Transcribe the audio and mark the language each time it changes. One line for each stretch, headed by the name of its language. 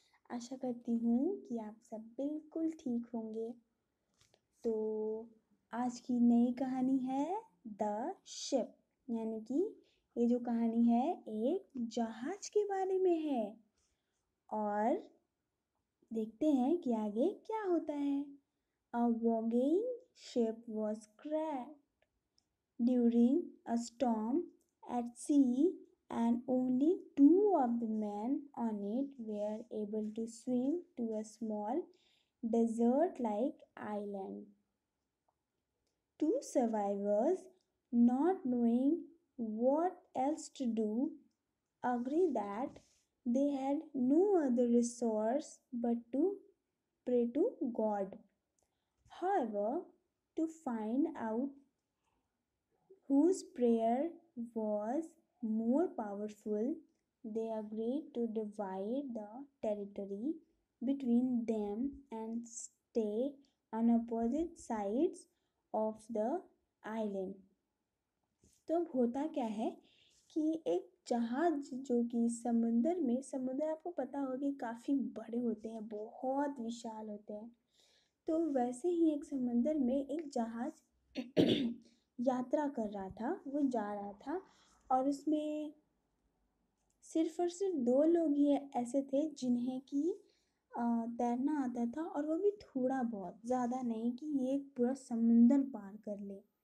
Hindi: आशा करती हूँ कि आप सब बिल्कुल ठीक होंगे। तो आज की नई कहानी है द शिप, यानी कि ये जो कहानी है एक जहाज के बारे में है। और देखते हैं कि आगे क्या होता है।
English: A voguing ship was crashed during a storm at sea, and only two of the men on it were able to swim to a small desert like island. Two survivors, not knowing what else to do, agreed that they had no other resource but to pray to God. However, to find out whose prayer was more powerful, they agreed to divide the territory between them and stay on opposite sides of the island.
Hindi: तो अब होता क्या है कि एक जहाज जो कि समुद्र आपको पता होगा कि काफ़ी बड़े होते हैं, बहुत विशाल होते हैं। तो वैसे ही एक समुद्र में एक जहाज यात्रा कर रहा था, वो जा रहा था और उसमें सिर्फ और सिर्फ दो लोग ही ऐसे थे जिन्हें कि तैरना आता था, और वो भी थोड़ा बहुत, ज़्यादा नहीं कि ये एक पूरा समुंदर पार कर ले।